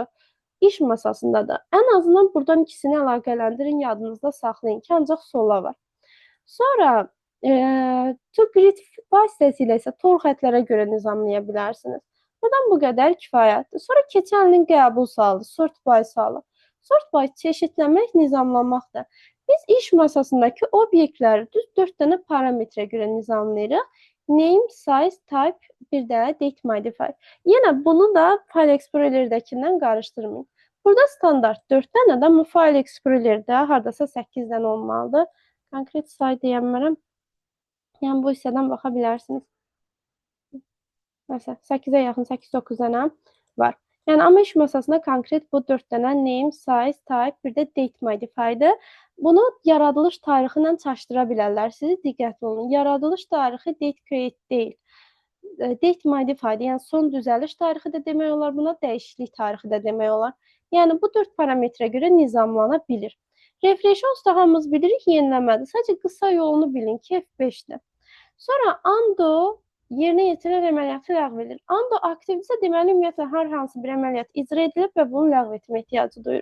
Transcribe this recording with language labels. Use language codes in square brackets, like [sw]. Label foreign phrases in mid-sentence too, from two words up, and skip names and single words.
[az] İş masasında da. Ən azından buradan ikisini əlaqələndirin, yadınızda saxlayın ki, ancaq sola var. Sonra [en] to grid [az] vasitəsilə isə tor xətlərə görə nizamlaya bilərsiniz. Buradan bu qədər kifayətdir. Sonra keçənlinin qəbul sualı, [en] sort by [az] sualı. [en] Sort by [az] çeşidləmək, nizamlamaqdır. Biz iş masasındakı obyektləri düz 4 dənə parametrə görə nizamlayırıq. [en] Name, size, type, [az] bir də [en] date modifier. [az] Yenə bunu da File Explorer-dəkindən qarışdırmayın. Burada standart 4 dənədir, amma File Explorer-də hardasa 8 dənə olmalıdır. Konkret sayı deyəmərəm. Yəni bu hissədən baxa bilərsiniz. Məsələn, 8-ə yaxın 8-9 dənə var. Yəni, amma iş masasında konkret bu 4 dənə [en] name, size, type, [az] bir də [en] date modifier'dir. [az] Bunu yaradılış tarixi ilə çaşdıra bilərlər. Sizi diqqətli olun. Yaradılış tarixi [en] date create [az] deyil. [en] Date modifier, [az] yəni son düzəliş tarixi də demək olar, buna dəyişiklik tarixi də demək olar. Yəni, bu 4 parametrə görə nizamlana bilir. Refresh olsa hamımız bilirik, yeniləmədir. Sadəcə qısa yolunu bilin ki, F5-dir. Sonra undo yerinə yetirilən əməliyyatı ləğv edir. Ando aktivdirsə, deməli ümumiyyətlə hər hansı bir əməliyyat icra edilib və bunu ləğv etmə ehtiyacı duyur.